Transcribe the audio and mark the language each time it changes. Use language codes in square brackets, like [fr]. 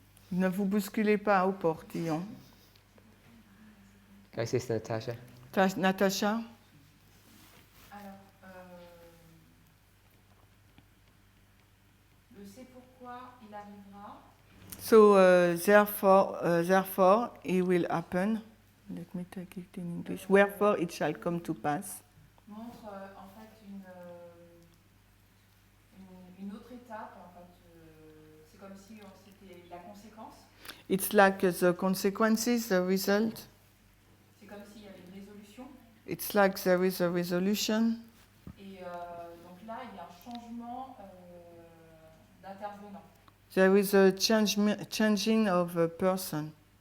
[fr] Ne vous bousculez pas au portillon. [en] Go, Sister Natasha. [fr] Natacha? Alors, le c'est pourquoi il arrivera. [en] So, therefore, it will happen. Let me take it in English. Wherefore it shall come to pass. [fr] Montre en fait une autre étape. En fait, c'est comme si c'était la conséquence. [en] It's like the consequences, the result. [fr] C'est comme s'il y avait une résolution. [en] It's like there is a resolution. [fr] Et donc là, il y a un changement d'intervenant. [en] There is a changing of a person.